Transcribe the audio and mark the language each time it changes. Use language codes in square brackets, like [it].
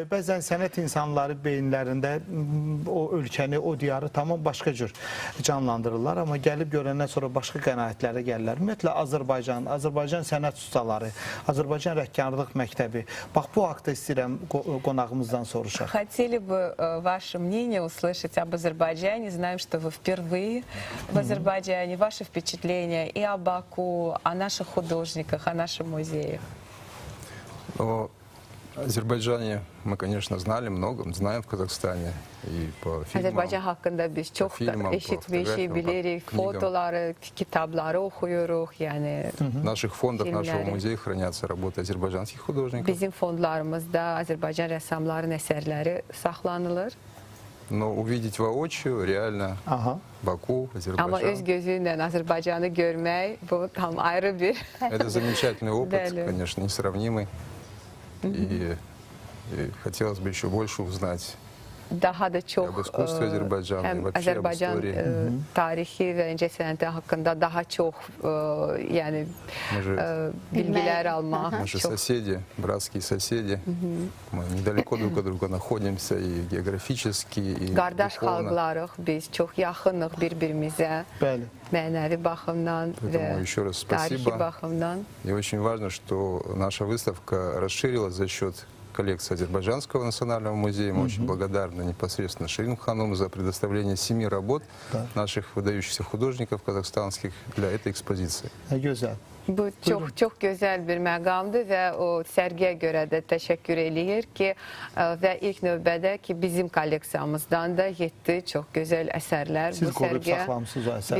[az] Bəzən sənət insanları beyinlərində o ölkəni, o diyarı tamam başqa cür canlandırırlar, amma gəlib görəndən sonra başqa qənaətlərə gəlirlər. Ümumiyyətlə, Azərbaycan sənət ustaları, Azərbaycan rəhbərlik məktəbi. Bax, bu haqda istəyirəm qonağımızdan soruşaq. [ru] Хотели бы ваше мнение услышать об Азербайджане. Знаем, что вы впервые в Азербайджане. Ваши впечатления и о Баку, о наших художниках, о нашем музее. О Azərbaycane мы, конечно, знали много, знаем в Казахстане и по фильмам. [az] Azərbaycan haqqında biz çox da eşitmişik, bilirik, fotoları, kitabları oxuyuruq, yəni. [ru] В наших фондах нашего музея хранятся работы азербайджанских художников. [az] Bizim fondlarımızda Azərbaycan rəssamlarının əsərləri saxlanılır. [ru] Но увидеть воочию реально Баку, Азербайджан. [az] Amma öz gözü ilə Azərbaycanı görmək, bu tam ayrı bir. [ru] Это замечательный опыт, конечно, несравнимый. И хотелось бы еще больше узнать [az] daha da çox həm Azərbaycan tarixi və incəsənəti haqqında daha çox yəni bilgilər almaq. [ru] Мы же соседи, братские соседи. Мы недалеко друг от друга находимся и географически, и духовно. [az] Qardaş xalqlarıq, biz çox yaxınıq bir-birimizə. Mənəvi baxımdan və tarixi baxımdan. [ru] И очень важно, что наша выставка расширилась за счет коллекции Азербайджанского национального музея. Мы очень благодарны непосредственно Ширин Ханум за предоставление 7 работ наших выдающихся художников казахстанских для этой экспозиции. [az] Güzel. Bu çox gözəl bir məqamdır və o sərgiyə görə də təşəkkür eləyir ki, və ilk növbədə ki, bizim kolleksiyamızdan da 7 çox gözəl əsərlər Siz bu qoruyub sərgiyə saxlamısınız o əsərləri.